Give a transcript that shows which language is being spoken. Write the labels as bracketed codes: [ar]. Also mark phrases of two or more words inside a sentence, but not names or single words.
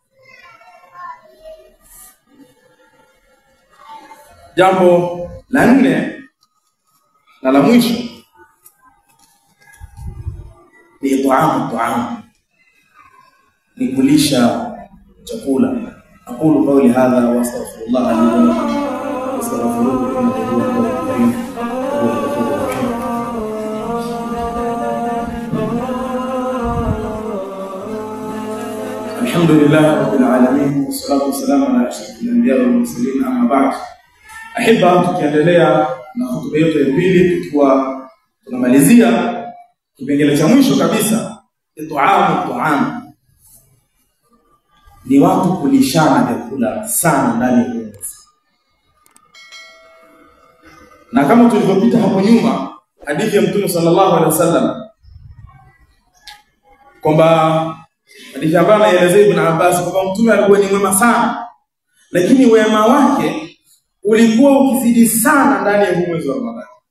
[sw] Jambo la 4 na la mwisho ni it'amu, ni kulisha chakula. [ar] أقول قولي هذا وأستغفر الله لي ولكم وأستغفره إنه هو الغفور الرحيم. الحمد لله رب العالمين والصلاة والسلام على أشرف الأنبياء والمرسلين أما بعد. [sw] Ahiba, tukiendelea na hotuba yetu ya pili, tukiwa tunamalizia kipengele cha mwisho kabisa, it'amu. Ni watu kulishana vyakula sana ndani ya mwezi. Na kama tulivyopita hapo nyuma, hadithi ya Mtume [ar] صلى الله عليه وسلم [sw] kwamba hadithi ambayo anaelezea Ibn Abbas kwamba Mtume alikuwa ni mwema sana, lakini wema wake ulikuwa ukizidi sana ndani ya mwezi wa Ramadhani.